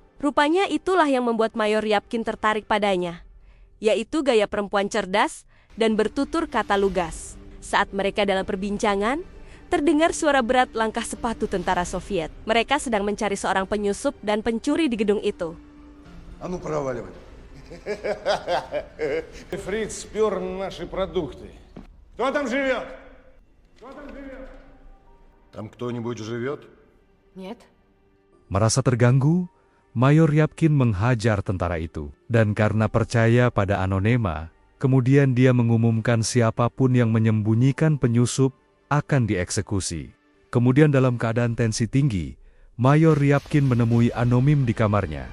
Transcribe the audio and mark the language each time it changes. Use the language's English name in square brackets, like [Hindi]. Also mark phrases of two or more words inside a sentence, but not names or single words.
[Indonesian] Rupanya itulah yang membuat Mayor Ryabkin tertarik padanya, yaitu gaya perempuan cerdas dan bertutur kata lugas. Saat mereka dalam perbincangan, terdengar suara berat langkah sepatu tentara Soviet. Mereka sedang mencari seorang penyusup dan pencuri di gedung itu. [Russian] А ну проваливай. Фриц спер наши продукты. Кто там живет? Там кто-нибудь живет? Нет. [Indonesian] Merasa terganggu, Mayor Ryabkin menghajar tentara itu. Dan karena percaya pada Anonema, kemudian dia mengumumkan siapapun yang menyembunyikan penyusup akan dieksekusi. Kemudian dalam keadaan tensi tinggi, Mayor Ryabkin menemui Anomim di kamarnya.